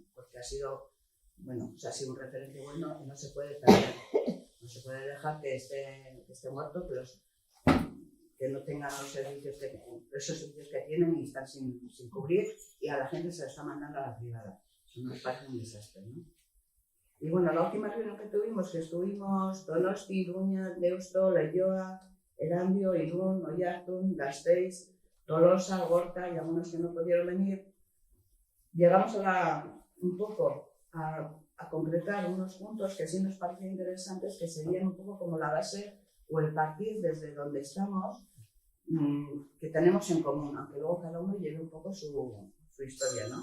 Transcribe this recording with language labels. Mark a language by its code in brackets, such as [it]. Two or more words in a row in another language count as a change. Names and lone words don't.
[es] Porque ha sido, bueno, pues ha sido un referente bueno y no se puede perder, no se puede dejar que esté muerto, pero que no tengan los servicios esos servicios que tienen y están sin cubrir, y a la gente se la está mandando a la privada. Eso nos parece un desastre, ¿no? Y bueno, la última reunión que tuvimos, que estuvimos Donosti, Iruña, Deusto, Leioa, Erandio, Irún, Oiartzun, Gasteiz, Tolosa, Gorka y algunos que no pudieron venir, llegamos un poco a concretar unos puntos que sí nos parecían interesantes, que serían un poco como la base o el partir desde donde estamos, que tenemos en común, aunque luego cada uno lleve un poco su historia, ¿no?